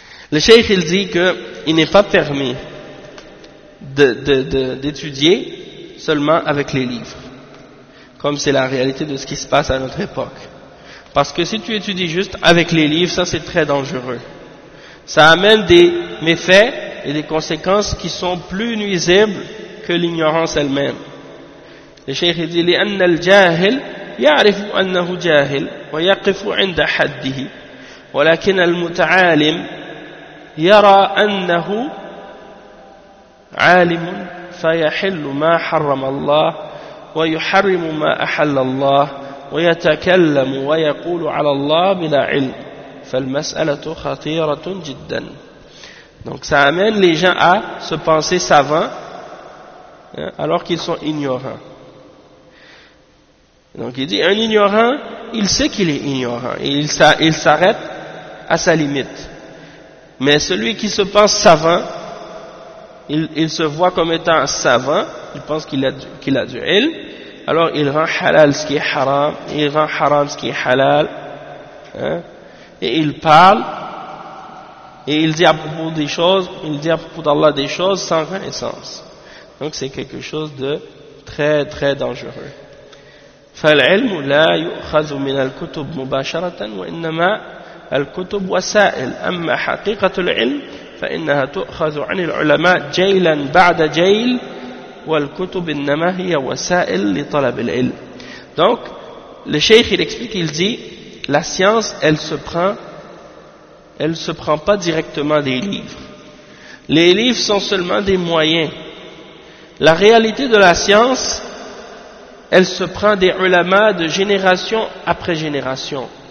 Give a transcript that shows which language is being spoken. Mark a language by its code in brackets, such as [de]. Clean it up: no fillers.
[fr] Le cheikh il dit que il n'est pas permis d'étudier seulement avec les livres, comme c'est la réalité de ce qui se passe à notre époque. Parce que si tu étudies juste avec les livres, ça c'est très dangereux. Ça amène des méfaits et des conséquences qui sont plus nuisibles que l'ignorance elle-même. Le cheikh il dit [ar] لأن الجاهل يعرف أنه جاهل ويقف عند حده ولكن المتعالم يرى أنه عالم فيحل ما حرم الله ويحرم ما أحل الله ويتكلم ويقول على الله بلا علم فالمسألة خطيرة جدا. [fr] Donc ça amène les gens à se penser savants alors qu'ils sont ignorants. Donc il dit un ignorant, il sait qu'il est ignorant et il s'arrête à sa limite. Mais celui qui se pense savant, il se voit comme étant un savant, il pense qu'il a du ilm, alors il rend halal ce qui est haram, il rend haram ce qui est halal, hein, et il parle, et il dit à propos des choses, il dit à propos d'Allah des choses sans connaissance. Donc c'est quelque chose de très très dangereux. [ar] فالعلم لا يؤخذ من الكتب مباشرة وإنما الكتب وسائل أما حقيقة العلم فإنها تؤخذ عن العلماء جيلا بعد جيل والكتب إنما هي وسائل لطلب العلم. [fr] Donc le cheikh il explique, il dit la science elle se prend pas directement des livres, les livres sont seulement des moyens, la réalité de la science elle se prend des ulama de génération après génération.